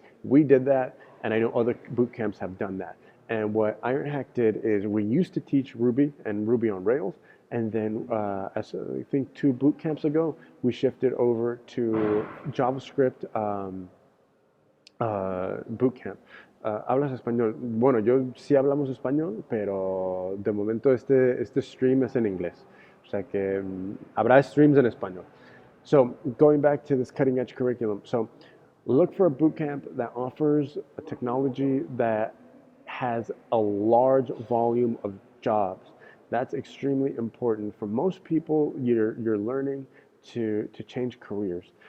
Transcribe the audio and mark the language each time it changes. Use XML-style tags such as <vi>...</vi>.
<en>We did that, and I know other boot camps have done that. And what Ironhack did is we used to teach Ruby and Ruby on Rails, and then as I think 2 boot camps ago, we shifted over to JavaScript bootcamp.</en> <es>¿Hablas español? Bueno, yo sí hablamos español, pero de momento este stream es en inglés. O sea que habrá streams en español.</es> <en>So going back to this cutting edge curriculum. So look for a bootcamp that offers a technology that has a large volume of jobs. That's extremely important. For most people, you're learning to change careers.</en>